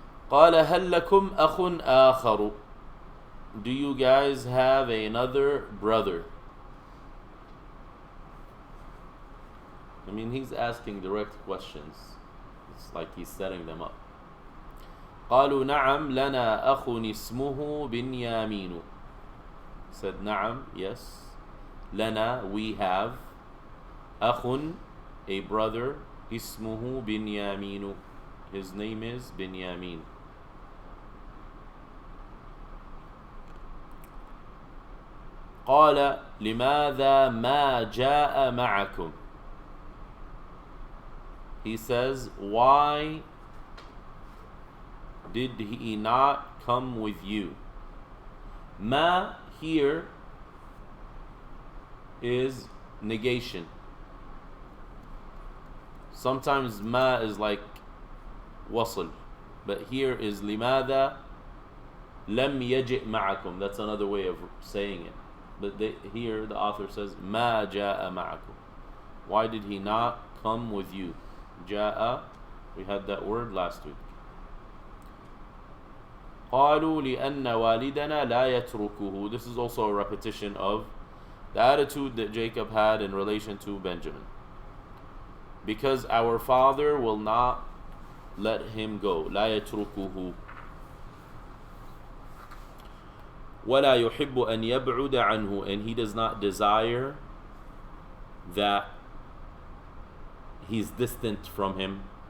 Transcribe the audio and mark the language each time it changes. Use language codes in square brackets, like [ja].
[ar] قال هل لكم أخ آخر? [en] Do you guys have another brother? I mean, he's asking direct questions. It's like he's setting them up. [ar] قالوا نعم لنا أخ اسمه بنيامين. [en] Said نعم, yes. لنا, we have. أخ, a brother. [ar] اسمه بنيامين. [en] His name is Binyamin. [ar] قال لماذا ما جاء معكم? [en] He says, why did he not come with you? Ma here is negation. Sometimes ma is like wasl, but here is [ar] لماذا لم يجئ معكم. [en] That's another way of saying it. But here the author says [ar] ما جاء معكم. [en] Why did he not come with you? جاء, we had that word last week. [ar] قالوا لأن والدنا لا يتركه. [en] This is also a repetition of the attitude that Jacob had in relation to Benjamin. Because our father will not let him go. [ar] لا يتركه. وَلَا يُحِبُّ أَنْ يَبْعُدَ عَنْهُ, [en] and he does not desire that he's distant from him.